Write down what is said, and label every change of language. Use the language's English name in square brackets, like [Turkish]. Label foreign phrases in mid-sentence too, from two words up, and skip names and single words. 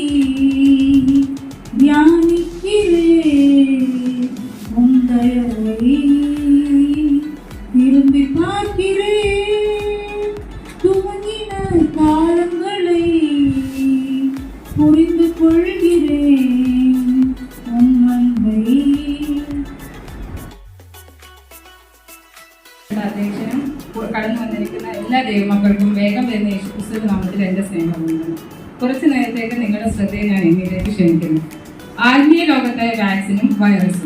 [Tamil] தியானிக்கிறேன் உன் தயவை. திரும்பி பார்க்கிறேன் துவங்கின காலங்களை. புரிந்து கொள்கிறேன் உன் அன்பை. [Malayalam] അധ്യക്ഷനും കടന്നു വന്നിരിക്കുന്ന എല്ലാ ദൈവമക്കൾക്കും വേഗം വരുന്ന യേശുക്രിസ്തുവിന്റെ നാമത്തിൽ എന്റെ സ്നേഹമുണ്ട്. കുറച്ചു നേരത്തേക്ക് നിങ്ങളുടെ ശ്രദ്ധയെ ഞാൻ എന്നിലേക്ക് ക്ഷണിക്കുന്നു. ആത്മീയ ലോകത്തെ വാക്സിനും വൈറസും.